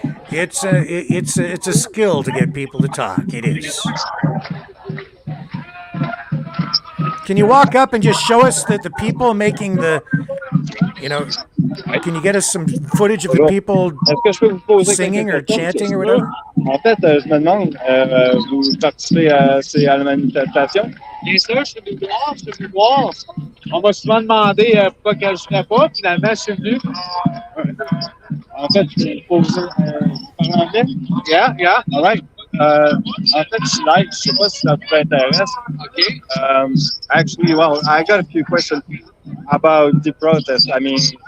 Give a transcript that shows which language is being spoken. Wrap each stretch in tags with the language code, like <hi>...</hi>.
<en>It's a skill to get people to talk. It is. Can you walk up and just show us that the people making the, can you get us some footage of the people singing or chanting or whatever?</en> <fr>En fait, je me demande, vous participez à la manifestation? Bien sûr, je suis venu voir. On m'a souvent demandé pourquoi que je ne ferais pas. Finalement, je suis venu. En fait, je pose en anglais?</fr> <en>Yeah. All right.</en> <fr>En fait, je ne sais pas si ça vous intéresse. OK.</fr> <en>Actually, well, I got a few questions about the protest. I mean,</en>